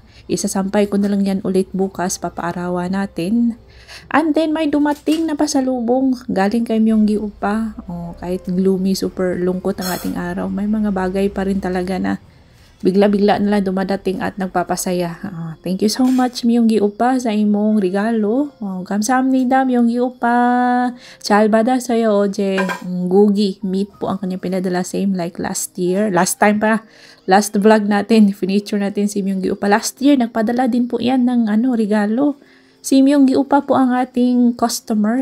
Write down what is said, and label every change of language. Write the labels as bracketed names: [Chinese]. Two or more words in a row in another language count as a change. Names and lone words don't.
[Filipino] Isasampay ko na lang yan ulit bukas. Papaarawan natin. [English] And then, [Filipino] may dumating na pasalubong. Galing kay Myonggi Upa. Kahit gloomy, super lungkot ang ating araw. May mga bagay pa rin talaga na bigla-bigla na lang dumadating at nagpapasaya. [English] Thank you so much, [Filipino] Myonggi Upa, sa imong regalo. [Korean] Kamsahamnida, Myonggi Upa. 잘 받았어요, 어제. [Filipino] Gugi, meat po ang kanyang pinadala. [English] Same like last year. Last vlog [Filipino] natin, finiture natin si Myonggi Upa. [English] Last year, [Filipino] nagpadala din po yan ng regalo. Si Myonggi Upa po ang ating customer.